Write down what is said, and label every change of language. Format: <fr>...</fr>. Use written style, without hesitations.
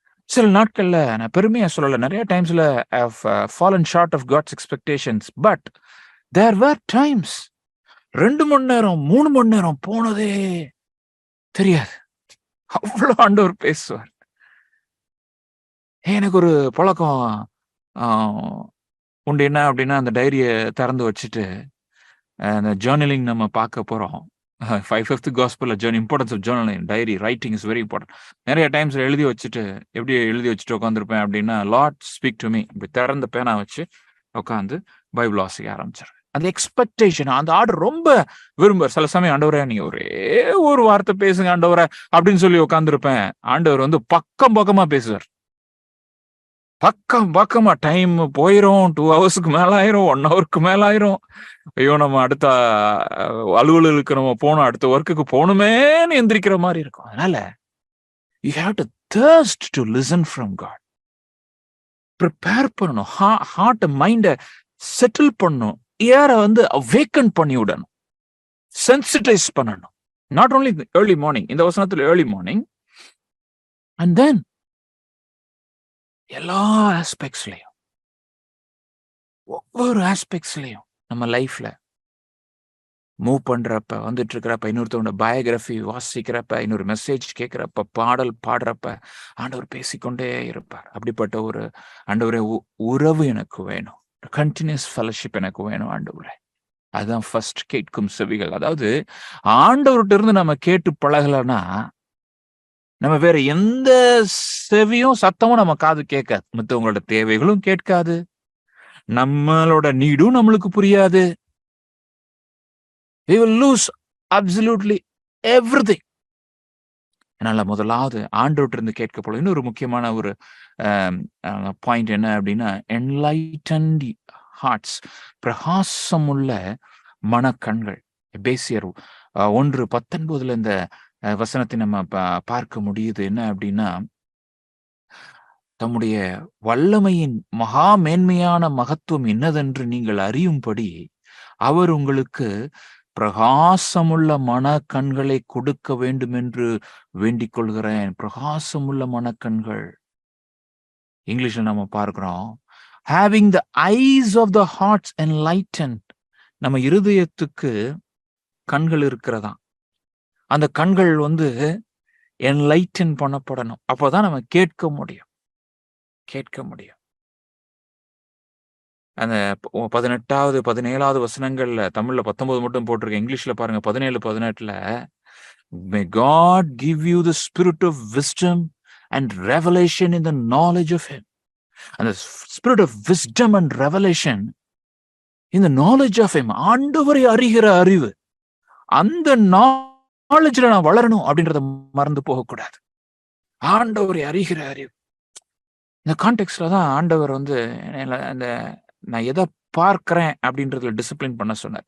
<ta>சில நாட்கள்ல நான் பெருமையா சொல்லல, நிறைய டைம்ஸ்ல</ta> <en>I've fallen short of God's expectations, but there were times</en> <ta>2 மணி நேரம் 3 மணி நேரம் போனதே தெரியாது. அவ்வளவு ஆண்டவர் பேசுவார். எனக்கு ஒரு பழக்கம் உண்டு. என்ன அப்படின்னா, அந்த டைரியை திறந்து வச்சுட்டு அந்த ஜேர்னலிங் நம்ம பார்க்க போறோம்.</ta> <en>5th gospel importance of journaling, diary writing is very important.</en> <ta>நிறைய டைம்ஸ் எழுதி வச்சுட்டு எப்படி எழுதி வச்சுட்டு உட்காந்துருப்பேன் அப்படின்னா,</ta> <en>lord speak to me,</en> <ta>இப்படி திறந்த பேனா வச்சு உட்காந்து பைபிள் வாசிக்க ஆரம்பிச்சிருவேன். அந்த எக்ஸ்பெக்டேஷன், அந்த ஆர்டர் ரொம்ப விரும்புவார். சில சமயம் ஆண்டவரே நீங்க ஒரே ஒரு வார்த்தை பேசுங்க ஆண்டவரே அப்படின்னு சொல்லி உட்காந்துருப்பேன். ஆண்டவர் வந்து பக்கம் பக்கமா பேசுவார். பக்கம் பக்கமா டைம் போயிரும். 2 ஹவர்ஸ்க்கு மேல ஆயிரும், 1 ஹவருக்கு மேல ஆயிரும். ஐயோ நம்ம அடுத்த அலுவலகத்துக்கு நம்ம போகணும், அடுத்த ஒர்க்குக்கு போகணுமேன்னு எந்திரிக்கிற மாதிரி இருக்கும்.</ta> <en>அதனால you have to thirst to listen from God.</en> <ta>Prepare பண்ணணும். ஹார்ட் மைண்ட செட்டில் பண்ணும், ஏரை வந்து அவேக்கன் பண்ணி விடணும், சென்சிட்டைஸ் பண்ணணும். நாட் ஓன்லி ஏர்லி மார்னிங், இந்த வசனத்துல ஏர்லி மார்னிங், அண்ட் தென் எல்லா ஆஸ்பெக்ட்ஸ்லயும், ஒவ்வொரு ஆஸ்பெக்ட்ஸ்லயும் நம்ம லைஃப்ல மூவ் பண்றப்ப, வந்துட்டு இருக்கிறப்ப, இன்னொருத்தவங்க பயோகிராஃபி வாசிக்கிறப்ப, இன்னொரு மெசேஜ் கேட்கிறப்ப, பாடல் பாடுறப்ப, ஆண்டவர் பேசிக்கொண்டே இருப்பார். அப்படிப்பட்ட ஒரு ஆண்டவரே உறவு எனக்கு வேணும், கண்டினியூஸ் ஃபெலோஷிப் எனக்கு வேணும் ஆண்டவரே. அதுதான் ஃபர்ஸ்ட் கேட்கும் செவிகள். அதாவது ஆண்டவர்கிட்ட இருந்து நம்ம கேட்டு பழகலன்னா நம்ம வேற எந்த செவியும் சத்தமும் நம்ம காது கேட்காது, மற்றவங்களோட தேவைகளும் கேட்காது, நம்மளோட நீடும் நம்மளுக்கு புரியாது.</ta> <en>We will lose absolutely everything.</en> <ta>அதனால முதலாவது ஆண்டவர்கிட்ட இருந்து கேட்கப்படும். இன்னொரு முக்கியமான ஒரு பாயிண்ட் என்ன அப்படின்னா, என்லைட்டன்ட் ஹார்ட்ஸ், பிரகாசமுள்ள மனக்கண்கள். எபேசியர் 1:19 இந்த வசனத்தை நம்ம பார்க்க முடியுது. என்ன அப்படின்னா, தம்முடைய வல்லமையின் மகா மேன்மையான மகத்துவம் என்னதென்று நீங்கள் அறியும்படி அவர் உங்களுக்கு பிரகாசமுள்ள மனக்கண்களை கொடுக்க வேண்டும் என்று வேண்டிக் கொள்கிறேன். பிரகாசமுள்ள மனக்கண்கள். இங்கிலீஷ்ல நம்ம பார்க்கிறோம்,</ta> <en>having the eyes of the hearts enlightened.</en> <ta>நம்ம இருதயத்துக்கு கண்கள் இருக்கிறதா, அந்த கண்கள் வந்து என்லைட்டன் பண்ணப்படணும். அப்போதான் நம்ம கேட்க முடியும். அந்த 18வது 17வது வசனங்கள்ல, தமிழ்ல 19 மட்டும் போட்டிருக்கேன், இங்கிலீஷ்ல பாருங்க 17, 18ல,</ta> <en>may God give you the spirit of wisdom and revelation in the knowledge of him.</en> <ta>அந்த</ta> <en>spirit of wisdom and revelation in the knowledge of him,</en> <ta>ஆண்டவரை அறிகிற அறிவு, அந்த நாலேஜ்ல நான் வளரணும் அப்படின்றத மறந்து போகக்கூடாது. ஆண்டவரை அறிகிற அறிவு. இந்த கான்டெக்ட்ல தான் ஆண்டவர் வந்து அந்த நான் எதை பார்க்கிறேன் அப்படின்றதுல டிசிப்ளின் பண்ண சொன்னார்.</ta>